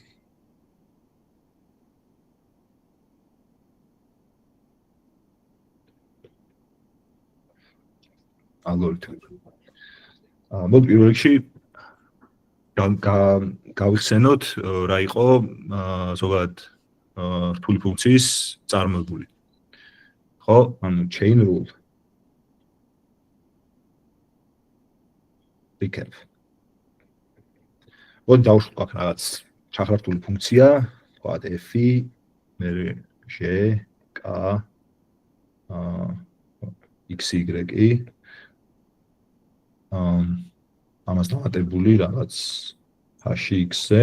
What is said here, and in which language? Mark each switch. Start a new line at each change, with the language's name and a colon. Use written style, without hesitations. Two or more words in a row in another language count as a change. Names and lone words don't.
Georgian: Algorithm. მოდი პირველ რიგში გავიხსენოთ რა იყო ზოგადად რთული ფუნქციის წარმოებული. ხო, ანუ
English: chain rule.
Georgian: recap. მოდი დავუშვათ აქ რაღაც ჩახლართული ფუნქცია, ვთქვათ f-ი, მე g, k, x-y. ამას დამატებული რაღაც h-ი x-ზე.